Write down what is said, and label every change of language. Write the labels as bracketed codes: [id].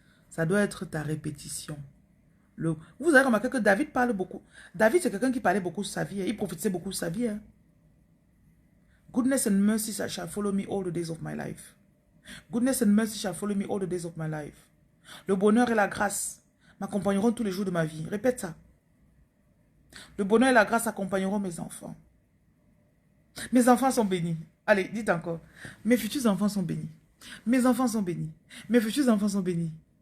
[fr] Ça doit être ta répétition. Vous avez remarqué que David parle beaucoup. David, c'est quelqu'un qui parlait beaucoup de sa vie. Il prophétisait beaucoup de sa vie. Hein. [en] Goodness and mercy shall follow me all the days of my life. Goodness and mercy shall follow me all the days of my life. [fr] Le bonheur et la grâce m'accompagneront tous les jours de ma vie. Répète ça. Le bonheur et la grâce accompagneront mes enfants. Mes enfants sont bénis. Allez, dites encore. Mes futurs enfants sont bénis. Mes enfants sont bénis. Mes futurs enfants sont bénis.